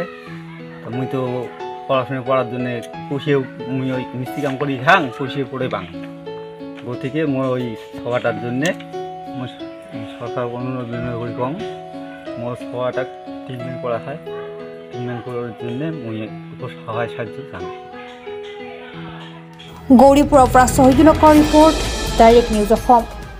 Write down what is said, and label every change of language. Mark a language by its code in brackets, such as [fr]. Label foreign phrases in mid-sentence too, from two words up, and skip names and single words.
[rkt] তো মুই তো পড়াশোনা পড়ার জন্য পুষিয়েও মুই ওই মিষ্টি কাম করি খাং, পুষিয়ে পড়ে পাং। গতিকে মোর ওই সভাটার জন্যে সরকার অনুরোধ করি কম মোর সভাটা ট্রিটমেন্ট করা হয়। ট্রিটমেন্ট করার জন্য মুই সহায় সাহায্য চান। [as] গৌৰীপুৰৰ পৰা শহীদুল হকৰ ৰিপৰ্ট, ডাইৰেক্ট নিউজ অসম।